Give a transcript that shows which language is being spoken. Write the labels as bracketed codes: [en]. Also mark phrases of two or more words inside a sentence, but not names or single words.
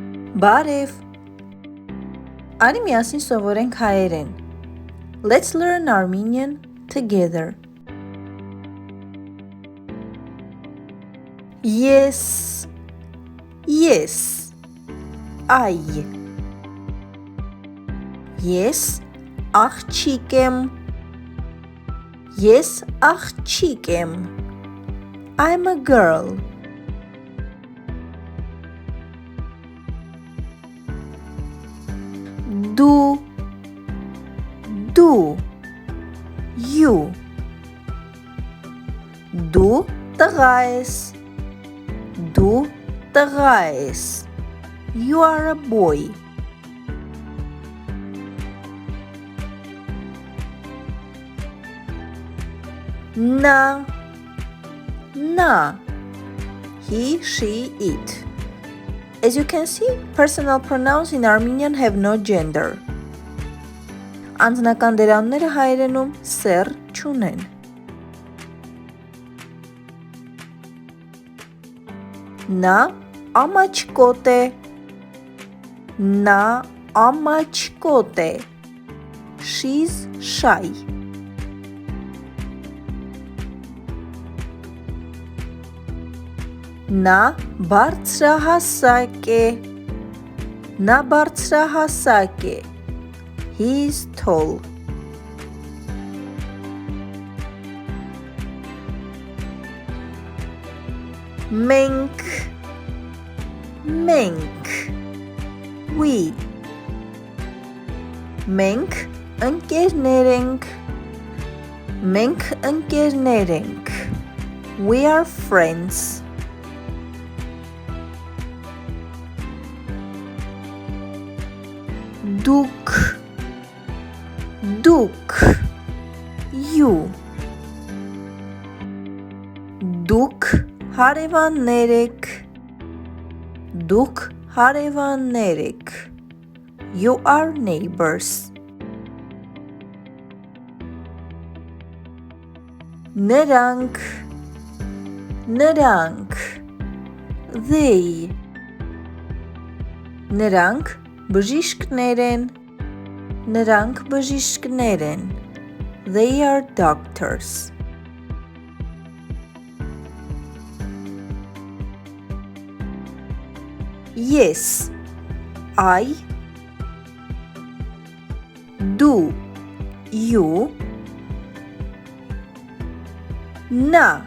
[hy] Բարև։ Արի միասին սովորենք հայերեն։ [en] Let's learn Armenian together. Yes. Ay. [hy] Ես աղջիկ եմ։ Ես աղջիկ եմ։ [en] I'm a girl. [hy] Դու you. Դու տղա ես։ Դու տղա ես։ [en] You are a boy. [hy] Na. [en] He, she, it. As you can see, personal pronouns in Armenian have no gender. [hy] Անձնական դերանները հայերենում սեռ չունեն։ Նա ամաչկոտ է։ Նա ամաչկոտ է։ [en] She's shy. [hy] Նա բարձրահասակ է։ Նա բարձրահասակ է։ [en] He is tall. [hy] Մենք we. Մենք ընկերներ ենք։ Մենք ընկերներ ենք։ [en] We are friends. [hy] Դուք you. Դուք հարևաններ եք։ Դուք հարևաններ եք։ [en] You are neighbors. [hy] Նրանք they. Նրանք բժիշկներ են։ Նրանք բժիշկներ են։ [en] They are doctors. Yes. I. Do. You. Na.